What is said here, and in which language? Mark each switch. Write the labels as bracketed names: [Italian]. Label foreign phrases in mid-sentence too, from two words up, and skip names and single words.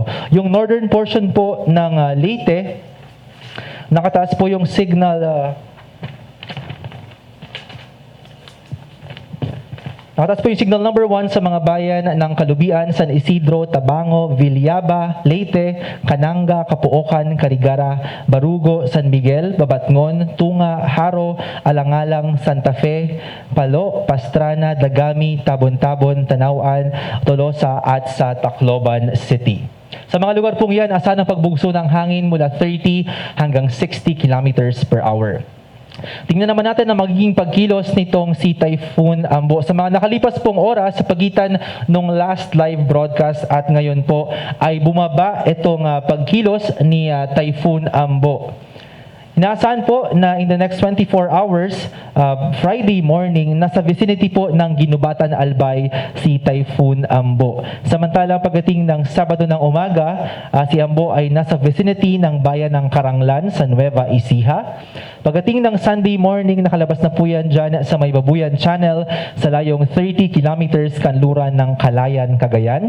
[Filipino] Yung northern portion po ng Leyte, nakataas po yung signal nakataas po yung signal number 1 sa mga bayan ng Kalubian, San Isidro, Tabango, Villaba, Leyte, Cananga, Capuocan, Carigara, Barugo, San Miguel, Babatngon, Tunga, Haro, Alangalang, Santa Fe, Palo, Pastrana, Dagami, Tabon-Tabon, Tanauan, Tolosa at sa Tacloban City. Sa mga lugar pong yan, asahan ang pagbugso ng hangin mula 30 hanggang 60 [English] kilometers per hour. [Filipino] Tingnan naman natin ang magiging pagkilos nitong si Typhoon Ambo. Sa mga nakalipas pong oras, sa pagitan ng [English] last live broadcast [Filipino] at ngayon po, ay bumaba itong pagkilos ni Typhoon Ambo. Inaasahan po na [English] in the next 24 hours, Friday morning, [Filipino] nasa vicinity po ng Ginubatan, Albay si Typhoon Ambo. Samantala, pagdating ng Sabado ng umaga, si Ambo ay nasa vicinity ng bayan ng Karanglan sa Nueva Ecija. Pagdating ng [English] Sunday morning, [Filipino] nakalabas na po yan dyan sa May Babuyan Channel sa layong 30 kilometers kanluran ng Kalayan, Cagayan.